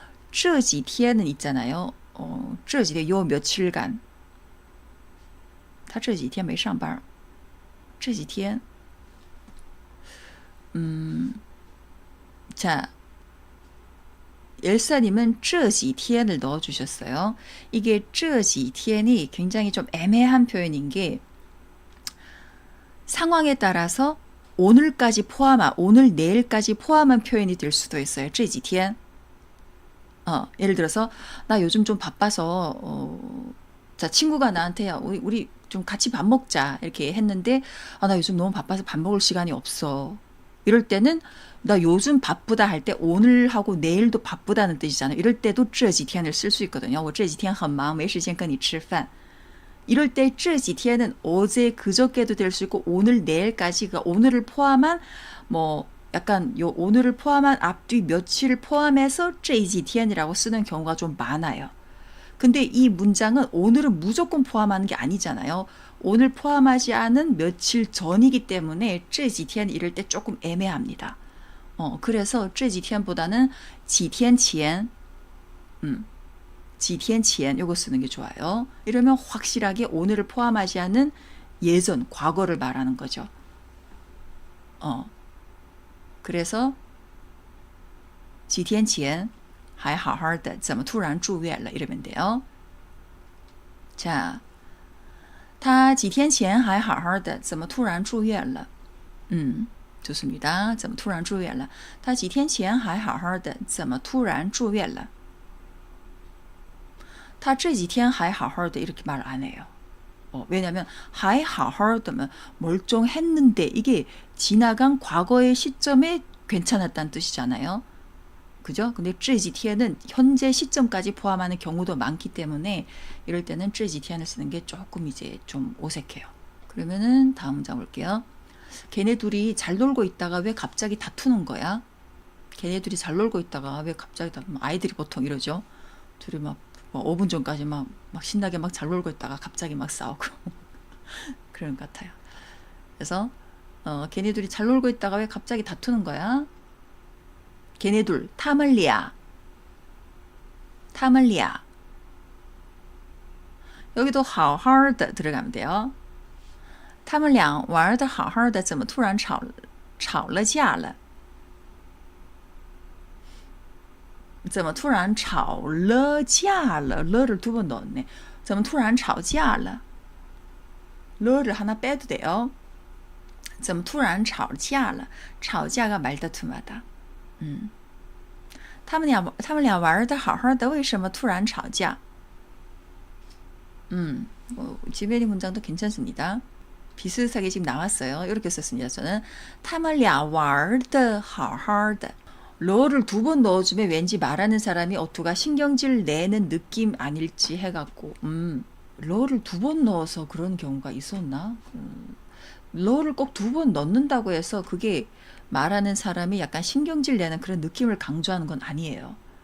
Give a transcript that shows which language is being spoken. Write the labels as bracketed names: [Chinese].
[Korean] 这几天는 있잖아요. 这几天요 며칠간 [Chinese] 他这几天没上班， [Korean] 这几天，자, 엘사님은 这几天을 넣어주셨어요. 이게 这几天이 굉장히 좀 애매한 표현인 게 상황에 따라서 오늘까지 포함한, 오늘 내일까지 포함한 표현이 될 수도 있어요. [Chinese] 这几天. [Korean] 예를 들어서 나 요즘 좀 바빠서 자, 친구가 나한테 우리 좀 같이 밥 먹자 이렇게 했는데 나 요즘 너무 바빠서 밥 먹을 시간이 없어. 이럴 때는 나 요즘 바쁘다 할 때 오늘하고 내일도 바쁘다는 뜻이잖아요. 이럴 때도 这几天을 쓸 수 있거든요. [Chinese] 我这几天很忙没时间跟你吃饭. [Korean] 이럴 때 这几天은 어제 그저께도 될 수 있고 오늘 내일까지, 그러니까 오늘을 포함한 뭐 약간 요 오늘을 포함한 앞뒤 며칠을 포함해서 这几天이라고 쓰는 경우가 좀 많아요. 근데 이 문장은 오늘은 무조건 포함하는 게 아니잖아요. 오늘 포함하지 않은 며칠 전이기 때문에 这几天 이럴 때 조금 애매합니다. 그래서 这几天보다는 几天前, 几天前 요거 쓰는 게 좋아요. 이러면 확실하게 오늘을 포함하지 않은 예전, 과거를 말하는 거죠. 그래서 [Chinese] 几天前还好好的怎么突然住院了 [Korean] 이러면 돼요. 자, [Chinese] 他几天前还好好的怎么突然住院了? [Korean] 좋습니다. [Chinese] 怎么突然住院了? 他几天前还好好的怎么突然住院了? 他这几天还好好的 [Korean] 이렇게 말 안 해요. 왜냐하면 还好好的면 멀쩡했는데 이게 지나간 과거의 시점에 괜찮았다는 뜻이잖아요. 그죠? 근데 这几天은 현재 시점까지 포함하는 경우도 많기 때문에 이럴 때는 这几天을 쓰는 게 조금 이제 좀 어색해요. 그러면은 다음 문장 볼게요. 걔네 둘이 잘 놀고 있다가 왜 갑자기 다투는 거야? 걔네 둘이 잘 놀고 있다가 왜 갑자기 다투는, 아이들이 보통 이러죠. 둘이 막 5분 전까지 막 신나게 막 잘 놀고 있다가 갑자기 막 싸우고 그런 것 같아요. 그래서 걔네 둘이 잘 놀고 있다가 왜 갑자기 다투는 거야? 걔네 둘, 他们俩 여기도 好好的 들어가면 돼요. [Chinese] 他们俩玩的好好的怎么突然吵了架了? 怎么突然吵了架了? [Korean] 러를 두 번 넣었네. [Chinese] 怎么突然吵架了? [Korean] 러를 하나 빼도 돼요. [Chinese] 怎么突然吵架了?吵架가 [Korean] 말다툼하다. [Chinese] 他们俩玩的好好的为什么突然吵架? [Korean] 지메리 문장도 괜찮습니다. 비슷하게 지금 나왔어요. 이렇게 썼습니다. 저는 [Chinese] 他们俩玩的好好的. [Korean] 러를 두 번 넣어주면 왠지 말하는 사람이 어투가 신경질 내는 느낌 아닐지 해갖고 러를 두 번 넣어서 그런 경우가 있었나? 러를 꼭 두 번 넣는다고 해서 그게 말하는 사람이 약간 신경질 내는 그런 느낌을 강조하는 건 아니에요.